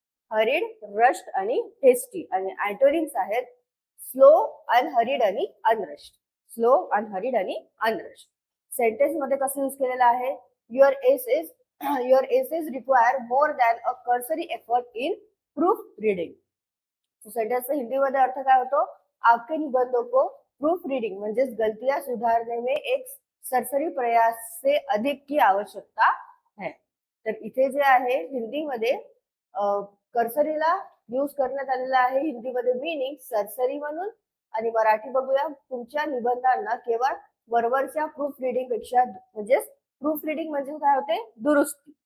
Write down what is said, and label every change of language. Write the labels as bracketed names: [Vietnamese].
[Marathi] Hurried, rushed आणि hasty. आणि antonyms आहेत स्लो, अनहरीड आणि अनरश्ड. [English] Slow, unhurried आणि unrushed. [Marathi] सेंटेन्स मध्ये कसं यूज केलेलं आहे? [English] Your essays require more than a cursory effort in proofreading. [Marathi] सेंटेन्सचा हिंदीमध्ये अर्थ काय होतो? [Hindi] आपके निबंधों को प्रूफ रीडिंग म्हणजेच गलतियां सुधारने में एक सरसरी प्रयास से अधिक की आवश्यकता है. [Marathi] तर इथे जे आहे हिंदीमध्ये कर्सरीला यूज करण्यात आलेला आहे हिंदीमध्ये मीनिंग सरसरी म्हणून. आणि मराठी बघूया. तुमच्या निबंधांना केवळ वरवरच्या प्रूफ रिडिंग पेक्षा, म्हणजेच प्रूफ रिडिंग म्हणजे काय होते? दुरुस्ती.